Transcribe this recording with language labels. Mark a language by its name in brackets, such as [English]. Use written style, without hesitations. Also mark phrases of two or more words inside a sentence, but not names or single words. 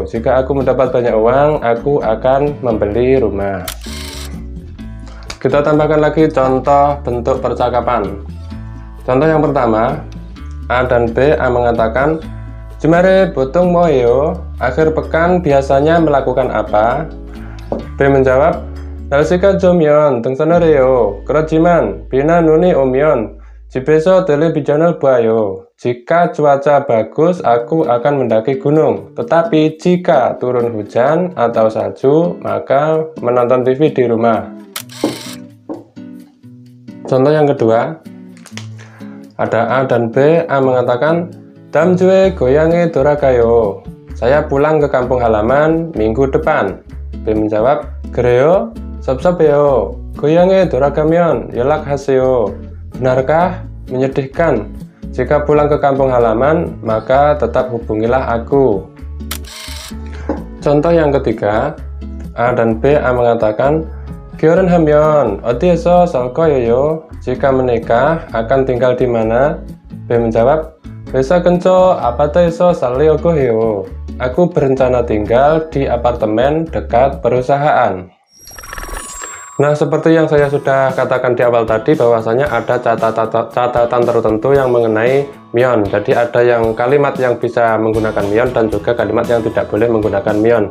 [Indonesian] Jika aku mendapat banyak uang, aku akan membeli rumah. Kita tambahkan lagi contoh bentuk percakapan. Contoh yang pertama, A dan B. A mengatakan, [Korean] 주말에 보통 뭐요, [Indonesian] akhir pekan biasanya melakukan apa? B menjawab, [Korean] 날씨가 좋으면 등산을 해요. 그렇지만 비나 눈이 오면 집에서 텔레비전을 봐요. [Indonesian] Jika cuaca bagus, aku akan mendaki gunung. Tetapi jika turun hujan atau salju, maka menonton TV di rumah. Contoh yang kedua, ada A dan B. A mengatakan, [Korean] 다음 주에 고향에 돌아가요. [Indonesian] Saya pulang ke kampung halaman minggu depan. B menjawab, [Korean] 그래요? 섭섭해요. 고향에 돌아가면 연락하세요. [Indonesian] Benarkah? Menyedihkan. Jika pulang ke kampung halaman, maka tetap hubungilah aku. Contoh yang ketiga, A dan B. A mengatakan, [Korean] 결혼하면 어디에서 살 거예요? [Indonesian] Jika menikah, akan tinggal di mana? B menjawab, [Korean] 회사 근처 아파트에서 살려고 해요. [Indonesian] Aku berencana tinggal di apartemen dekat perusahaan. Nah, seperti yang saya sudah katakan di awal tadi, bahwasanya ada catatan tertentu yang mengenai myon. Jadi ada yang kalimat yang bisa menggunakan myon dan juga kalimat yang tidak boleh menggunakan myon.